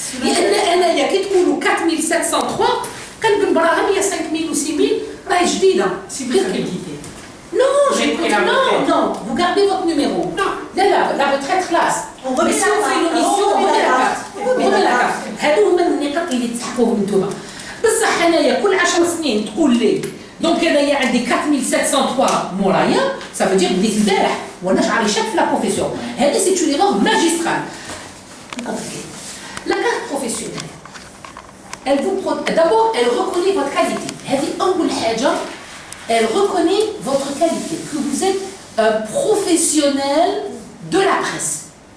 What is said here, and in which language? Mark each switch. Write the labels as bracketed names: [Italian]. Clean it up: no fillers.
[French] Il y a 4703, quand il y a 5000 ou 6000, c'est bien qualité. Non, vous gardez votre numéro. Non. La retraite classe. On remet si on fait une émission, on remet la carte. [Arabic] هادو هما النقاط اللي تحققوهم نتوما. بصح انايا كل 10 سنين تقول لي دونك انايا عندي 4703 مورايا، [French] ça veut dire [Arabic] بديت البارح وانا شعري شك في لا بروفيسيون. [French] هذه سي une erreur magistrale. La carte professionnelle, elle vous d'abord elle reconnaît votre qualité. [Arabic] هذه أول حاجة. [French] Elle reconnaît votre qualité, que vous êtes un professionnel de la presse.